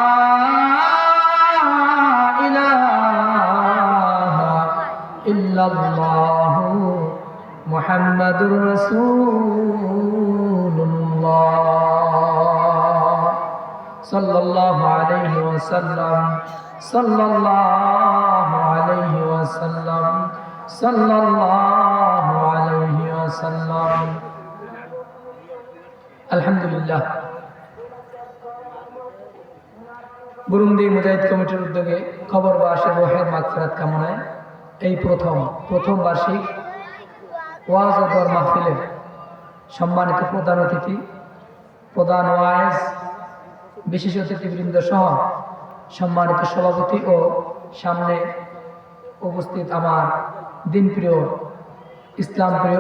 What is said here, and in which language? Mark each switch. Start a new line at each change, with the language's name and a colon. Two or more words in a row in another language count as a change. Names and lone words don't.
Arabic: الہ الا اللہ محمد رسول اللہ صلی اللہ علیہ وسلم صلی اللہ علیہ وسلم صلی اللہ علیہ وسلم
Bangla: الحمدللہ বুরুন্দি মুজাহিদ কমিটির উদ্যোগে খবরবাসের রোহের মাগফিরাত কামনায় এই প্রথম বার্ষিক ওয়াজ ও দোয়ার মাহফিলের সম্মানিত প্রধান অতিথি, প্রধান ওয়াইজ, বিশেষ অতিথিবৃন্দ সহ সম্মানিত সভাপতি ও সামনে উপস্থিত আমার দিনপ্রিয়, ইসলাম প্রিয়